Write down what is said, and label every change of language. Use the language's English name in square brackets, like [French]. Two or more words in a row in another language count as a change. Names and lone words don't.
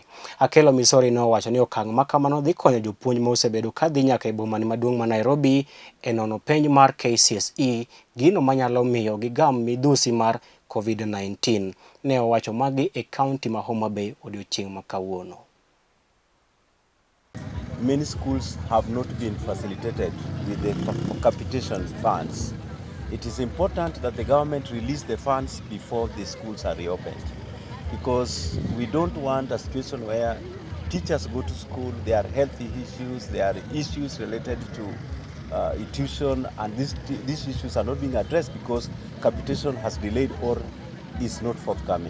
[Luo (Kenya and Tanzania)] Akelo Misori nowacho ni okang' ma kamano dhi konyo jopuonj ma osebedo ka dhi nyaka e boma maduong' ma Nairobi e nono penj mar KCSE, gino manyalo miyo gigam midhusi mar COVID-19. Ne owacho magi e kaunti ma Homa Bay odiochieng' ma kawuono. [English] Many schools have not been facilitated with the capitation funds. It is important that the government release the funds before the schools are reopened, because we don't want a situation where teachers go to school, there are health issues, there are issues related to tuition, and these issues are not being addressed because capitation has delayed or is not forthcoming.